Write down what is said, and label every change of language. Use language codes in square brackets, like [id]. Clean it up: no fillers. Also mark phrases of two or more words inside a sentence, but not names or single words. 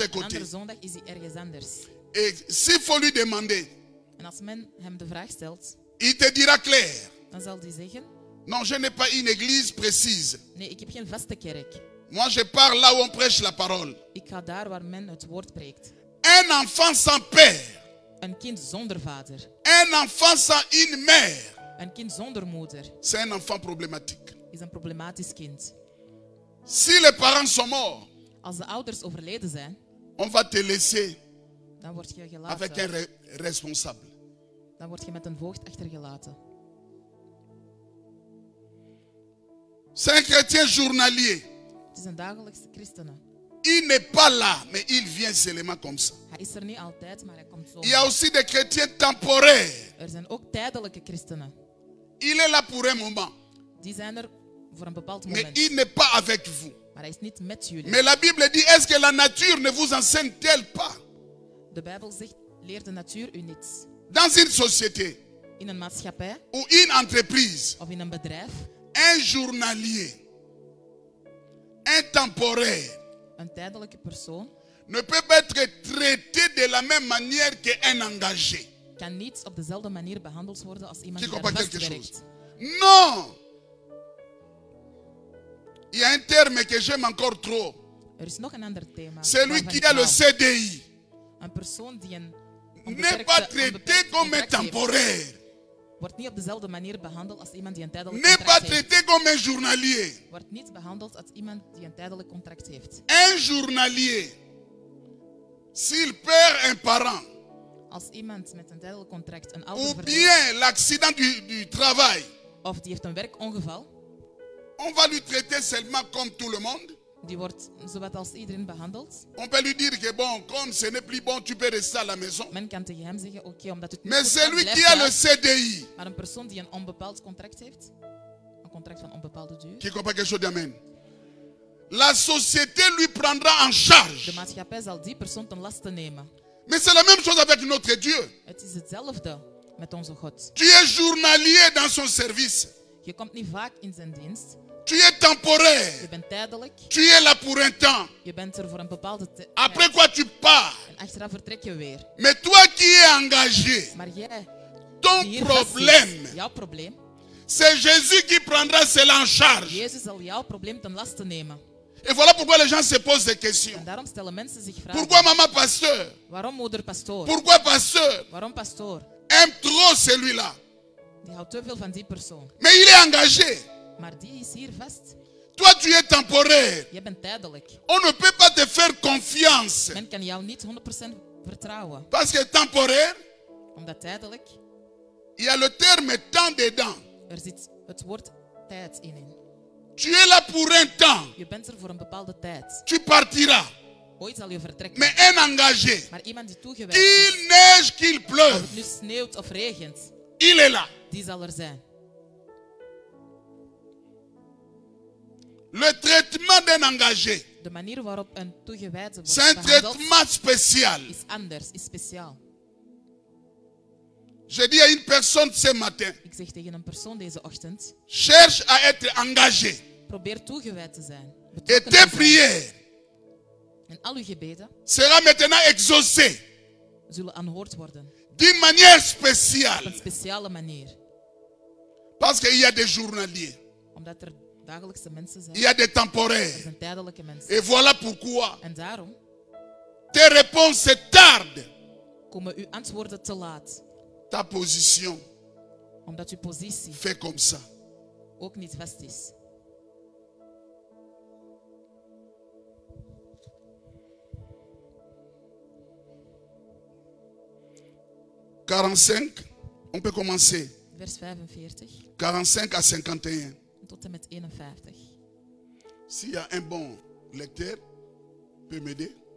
[nl] Een [fr] côté. [nl] andere zondag is hij ergens anders. [fr] Et s'il faut lui demander, [nl] En als men hem de vraag stelt, [fr] il te dira clair. [nl] dan zal hij zeggen, [fr] Non, je n'ai pas une église précise. [nl] nee, ik heb geen vaste kerk. [fr] Moi, je pars là où on prêche la parole. [nl] Ik ga daar waar men het woord preekt. [fr] Un enfant sans père, [nl] Een kind zonder vader. [fr] un enfant sans une mère, [nl] Een kind zonder moeder [fr] c'est un enfant problématique. [nl] is een problematisch kind. [fr] Si les parents sont morts, [nl] Als de ouders overleden zijn, [fr] on va te laisser [nl] dan word je [fr] avec [nl] gelaten. [fr] un responsable. [nl] Dan word je met een voogd achtergelaten. [fr] C'est un chrétien journalier. [nl] Het is een dagelijkse christene. [fr] Il n'est pas là, mais il vient seulement comme ça. [nl] Hij is er niet altijd, maar hij komt zo. [fr] Il y a aussi des chrétiens temporaires. [nl] Er zijn ook tijdelijke christenen. [fr] Il est là pour un moment, [nl] Die zijn er voor een bepaald [fr] mais [nl] moment. [fr] il n'est pas avec vous. [nl] Maar hij is niet met jullie. [fr] Mais la Bible dit, est-ce que la nature ne vous enseigne-t-elle pas? [nl] De Bijbel zegt, leer de natuur u niets. [fr] Dans une société [nl] In een maatschappij [fr] ou une entreprise, [nl] of in een bedrijf, [fr] un journalier, un temporaire, [nl] een tijdelijke persoon [fr] ne peut pas être traité de la même manière qu'un engagé. [nl] kan niet op dezelfde manier behandeld worden als iemand [fr] Tu [nl] die daar [fr] comprends [nl] vast [fr] quelque chose? [nl] werkt. [fr] Non! Il y a un terme que j'aime encore trop. [nl] Er is nog een ander thema. [fr] Celui [nl] waarvan [fr] qui [nl] ik [fr] a le [nl] hou. [fr] CDI [nl] Een persoon die een [fr] n'est pas traité [nl] onbeperkt [fr] comme un [nl] contract heeft, [fr] temporaire, [nl] wordt niet op dezelfde manier behandeld als iemand die een tijdelijk [fr] n'est pas [nl] contract heeft. [fr] traité comme un journalier. [nl] Wordt niet behandeld als iemand die een tijdelijk contract heeft. [fr] Un journalier, s'il perd un parent, [nl] Als iemand met een tijdelijk contract een [fr] ou [nl] auto verliest, [fr] bien l'accident du travail, [nl] of die heeft een werkongeval, [fr] on va lui traiter seulement comme tout le monde. [nl] Die wordt zowat als iedereen behandeld. [fr] On peut lui dire que bon, comme ce n'est plus bon, tu peux rester à la maison. [nl] Men kan tegen hem zeggen, oké, omdat het niet [fr] Mais [nl] goed gaat, [fr] celui [nl] blijf [fr] qui a le [nl] thuis. [fr] CDI, [nl] Maar een persoon die een onbepaald contract heeft, een contract van onbepaalde duur, [fr] qui comprend quelque chose d'amen, la société lui prendra en charge. [nl] de maatschappij zal die persoon ten laste nemen. [fr] Mais c'est la même chose avec notre Dieu. [nl] Het is hetzelfde met onze God. [fr] Tu es journalier dans son service. [nl] Je komt niet vaak in zijn dienst. [fr] Tu es temporaire. [nl] Je bent tijdelijk. [fr] Tu es là pour un temps. [nl] Je bent er voor een bepaalde tijd. [fr] Après quoi tu pars. [nl] En achteraf vertrek je weer. [fr] Mais toi qui es engagé, [nl] Maar jij, [fr] ton [nl] die hier vast [fr] problème, [nl] zit, jouw probleem, [fr] c'est Jésus qui prendra cela en charge. [nl] Jezus zal jouw probleem ten laste nemen. [fr] Et voilà pourquoi les gens se posent des questions. [nl] En daarom stellen mensen zich vragen. [fr] Pourquoi maman pasteur? [nl] Waarom moeder pastoor? [fr] Pourquoi pasteur [nl] Waarom pastoor? [fr] aime trop celui-là? [nl] Die houdt te veel van die persoon. [fr] Mais il est engagé. [nl] Maar die is hier vast. [fr] Toi tu es temporaire. [nl] Je bent tijdelijk. [fr] On ne peut pas te faire confiance. [nl] Men kan jou niet 100% vertrouwen. [fr] Parce que temporaire, [nl] Omdat tijdelijk, [fr] il y a le terme temps dedans. [nl] er zit het woord tijd in. [fr] Tu es là pour un temps. [nl] Je bent er voor een bepaalde tijd. [fr] Tu partiras. [nl] Ooit zal je vertrekken. [fr] Mais un engagé, [nl] Maar iemand die toegewijd is, [fr] qu'il neige, qu'il [nl] of [fr] pleuve, [nl] het nu sneeuwt of regent, [fr] il est là. [nl] die zal er zijn. [fr] Le traitement d'un engagé, [nl] De manier waarop een toegewijde [fr] c'est [nl] wordt [fr] un [nl] behandeld [fr] traitement spécial. [nl] is anders, is speciaal. [fr] Je dis à une personne ce matin, [nl] Ik zeg tegen een persoon deze ochtend, [fr] cherche à être engagé. [nl] probeer toegewijd te zijn. [fr] Et [nl] Betrokken te [fr] tes [nl] zijn. [fr] prières [nl] En al uw gebeden [fr] sera maintenant exaucées [nl] zullen aanhoord worden. [fr] d'une manière [nl] Op [fr] spéciale. [nl] een speciale manier. [fr] Parce qu'il y a des journaliers, [nl] Omdat er dagelijkse mensen zijn. [fr] il y a des [nl] Er [fr] temporaires. [nl] zijn tijdelijke mensen. [fr] Et voilà pourquoi [nl] En daarom [fr] tes réponses tardent. [nl] komen uw antwoorden te laat. [fr] Ta position [nl] Omdat uw positie [fr] fait comme ça. [nl] ook niet vast is. [fr] « 45, on peut commencer. [nl] Vers 45 [fr] 45 à 51. [nl] tot en met 51. [fr] S'il y a un bon lecteur, peut m'aider.